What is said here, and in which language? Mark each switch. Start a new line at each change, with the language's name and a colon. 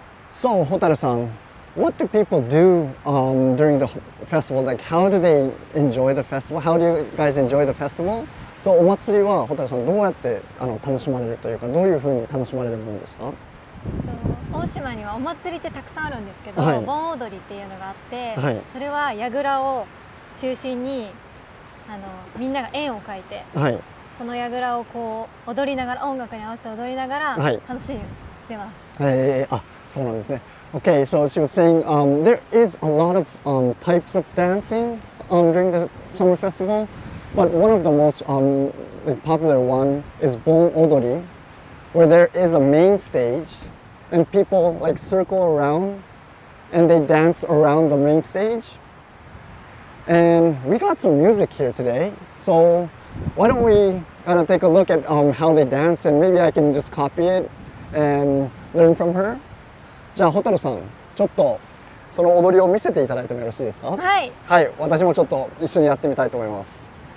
English: So, Hotaru-san, what do people do during the festival? Like, how do they enjoy the festival? How do you guys enjoy the festival?
Japanese: So, お祭りは、Hotaru-さん、どうやって楽しまれるというか、どういうふうに楽しまれるものですか？大島にはお祭りってたくさんあるんですけど、盆踊りっていうのがあって、それは櫓を中心にみんなが円を描いて、その櫓をこう踊りながら、音楽に合わせて踊りながら楽しんでます。あ、そうなんですね。
English: Okay, so she was saying there is a lot of types of dancing during the summer festival, but one of the most popular one is Bon Odori, where there is a main stage and people like circle around and they dance around the main stage. And we got some music here today, so why don't we kind of take a look at how they dance, and maybe I can just copy it and learn from her.
Japanese: じゃあ、Hotaruさん、ちょっとその踊りを見せていただいてもよろしいですか？はい。はい、私もちょっと一緒にやってみたいと思います。